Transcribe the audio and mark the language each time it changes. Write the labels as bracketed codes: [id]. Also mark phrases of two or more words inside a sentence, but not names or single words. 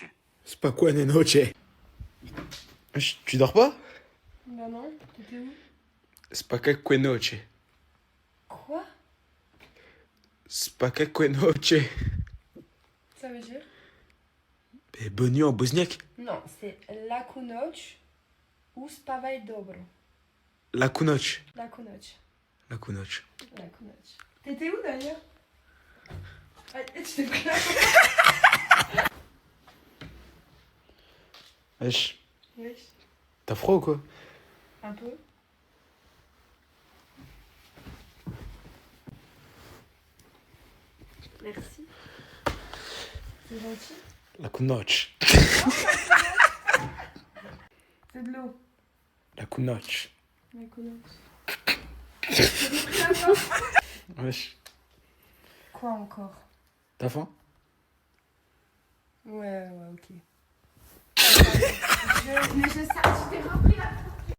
[pl] Spokojnej noci. [fr] Tu dors pas? Bah non, t'étais où? [pl] Spokojnej noci. [fr] Quoi? [pl] Spokojnej noci. [fr] Ça veut dire? Et bonne nuit en bosniaque. Non, c'est [bs] laku noć [fr] ou [bs] spavaj dobro. Laku noć. Laku noć. Laku noć. Laku noć. [fr] T'étais où d'ailleurs? Ah, tu t'es pris là. Wesh. Wesh. T'as froid ou quoi? Un peu. Merci. C'est gentil. [bs] Laku noć. [fr] C'est de l'eau. [bs] Laku noć. Laku noć. [fr] Wesh. Quoi encore? T'as faim? Ouais, ok. Mais je sais, tu t'es rempli la